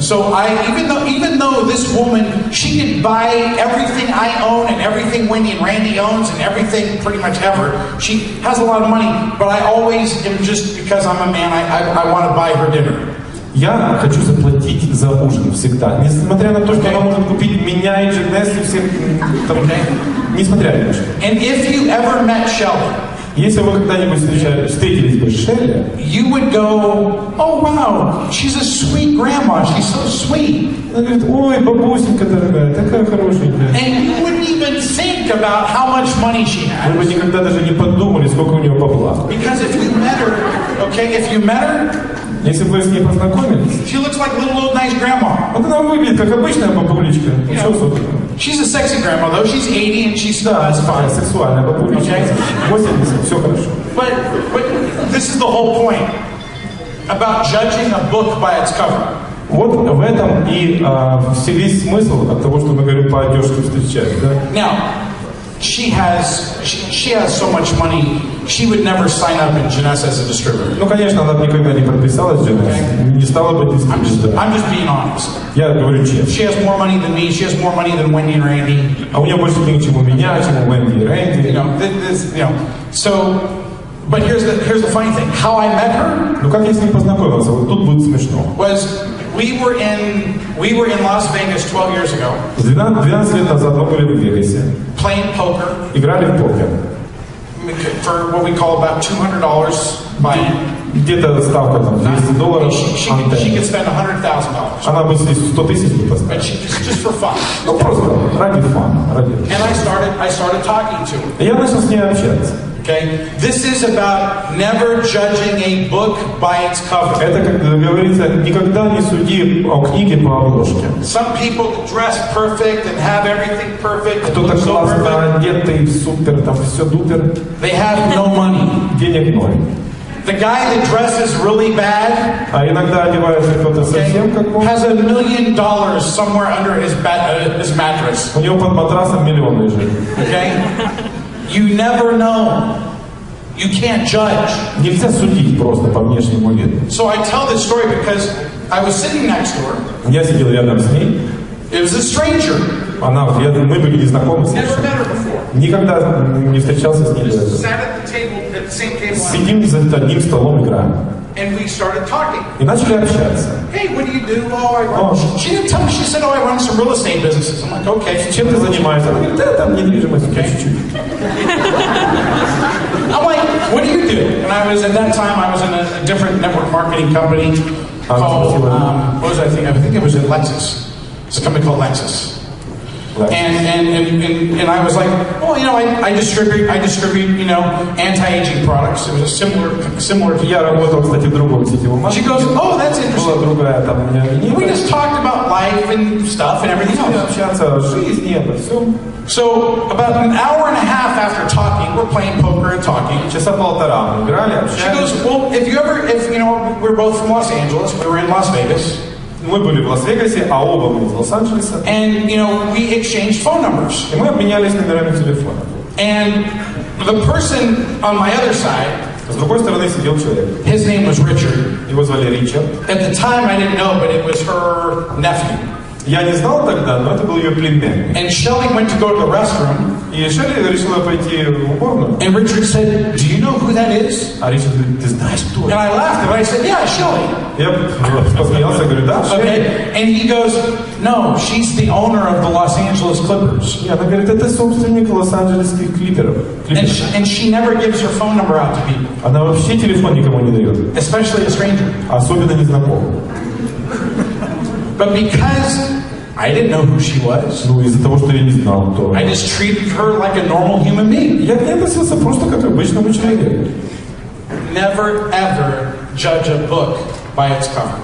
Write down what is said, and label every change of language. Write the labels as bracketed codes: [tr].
[en] So even though this woman, she could buy everything I own and everything Wendy and Randy owns and everything pretty much ever. She has a lot of money, but I always am, just because I'm a man, I want to buy her dinner. [ru] Я хочу заплатить за ужин всегда. Несмотря на то, что она может купить меня и Jeunesse, и всех там, несмотря ни на что. [en] And if you ever met Shelley, [ru] если вы когда-нибудь встретились бы с Шелли, [en] you would go, oh wow, she's a sweet grandma, she's so sweet. [ru] Она говорит, ой, бабусенька дорогая, такая хорошенькая. [en] And you wouldn't even think about how much money she has. [ru] Вы бы никогда даже не подумали, сколько у нее бабла. [en] Because if you met her, [ru] если бы вы с ней познакомились, [en] she looks like little old nice grandma. [ru] Вот она выглядит как обычная бабулечка. Ничего особенного. [en] She's a sexy grandma though. She's 80 and she's still has fun. [ru] Сексуальная бабулечка. 80, все хорошо. [en] But this is the whole point about judging a book by its cover. [ru] Вот в этом и весь смысл от того, что мы говорим по одежке встречать. Да? [en] Now, she has so much money. She would never sign up in Jeunesse as a distributor. [ru] Ну, конечно, она никогда не подписалась в Jeunesse, не стала бы дистрибьютором. [en] I'm just being honest. [ru] Я говорю честно. [en] She has more money than me. She has more money than Wendy and Randy. [ru] А у нее больше денег, чем у меня, чем у Wendy и Randy. [en] So, but here's the funny thing. How I met her? [ru] Ну, как я с ней познакомился? Вот тут будет смешно. [en] We were in Las Vegas 12 years ago. [ru] 12 лет назад мы были в Вегасе. [en] Playing poker. [ru] Играли в покер. [en] For what we call about $200 buy-in. [ru] Где-то ставка там $200. [en] She could spend $100,000. [ru] Она бы здесь 100 тысяч бы поставила. [en] Just for fun. [ru] Ну просто ради фана, ради. [en] And I started talking to her. [ru] Я начал с ней общаться. [en] Okay, this is about never judging a book by its cover. [ru] Это, как говорится, никогда не суди о книге по обложке. [en] Some people dress perfect and have everything perfect. [ru] Кто-то классно одетый, супер, там все дупер. [en] They have no money. [ru] Денег ноль. [en] The guy that dresses really bad, [ru] а иногда одевается кто-то совсем как он, [en] has $1 million somewhere under his mattress. [ru] У него под матрасом миллион лежит. [en] Okay. You never know. You can't judge. [ru] Нельзя судить просто по внешнему виду. [en] So I tell this story because I was sitting next to her. [ru] Я сидел рядом с ней. [en] It was a stranger. [ru] Мы были незнакомы с ней. [en] Never met her before. [ru] Никогда не встречался с ней. [en] Sat at the table, at the same table. [ru] Сидим за одним столом, играем. [en] And we started talking. [ru] И начали общаться. [en] Hey, what do you do? Oh, I run. She didn't tell me. She said, oh, I run some real estate businesses. I'm like, okay. [ru] Чем ты занимаешься? Она говорит, да, там недвижимость, чуть-чуть. [en] I'm like, what do you do? And I was, at that time, I was in a different network marketing company called, what was I think? I think it was at Lexus. It's a company called Lexus. And I was like, well, you know, I distribute, you know, anti-aging products. It was a similar to. [ru] Я работал, кстати, в другом сетевом маркетинге. [en] She goes, oh, that's interesting. [ru] Была другая там у меня линейка. [en] We just talked about life and stuff and everything else. [ru] Общаться о жизни, обо всем. [en] So about an hour and a half after talking, we're playing poker and talking. [ru] Часа полтора мы играли, общались. [en] She goes, well, if you know, we're both from Los Angeles. We were in Las Vegas. [ru] Мы были в Лас-Вегасе, а оба мы из Лос-Анджелеса. [en] And you know, we exchanged phone numbers. [ru] И мы обменялись номерами телефона. [en] And the person on my other side, [ru] с другой стороны сидел человек. [en] His name was Richard. [ru] Его звали Ричард. [en] At the time, I didn't know, but it was her nephew. [ru] Я не знал тогда, но это был ее племянник. [en] And Shelly went to go to the restroom. [ru] И Шелли решила пойти в уборную. [en] And Richard said, "Do you know who that is?" [ru] А Ричард говорит, ты знаешь кто это? [en] And I laughed, and I said, "Yeah, Shelly." [ru] Я посмеялся, говорю, да, Шелли. [en] Okay. And he goes, "No, she's the owner of the Los Angeles Clippers." [ru] И она говорит, это собственник Лос-Анджелесских клиперов. [en] And she never gives her phone number out to people. [ru] Она вообще телефон никому не дает. [en] Especially a stranger. [ru] Особенно незнакомым. [en] But because I didn't know who she was, [ru] ну из-за того, что я не знал, кто. [en] I just treated her like a normal human being. [ru] Я к ней относился просто как к обычному человеку. [en] Never ever judge a book by its cover.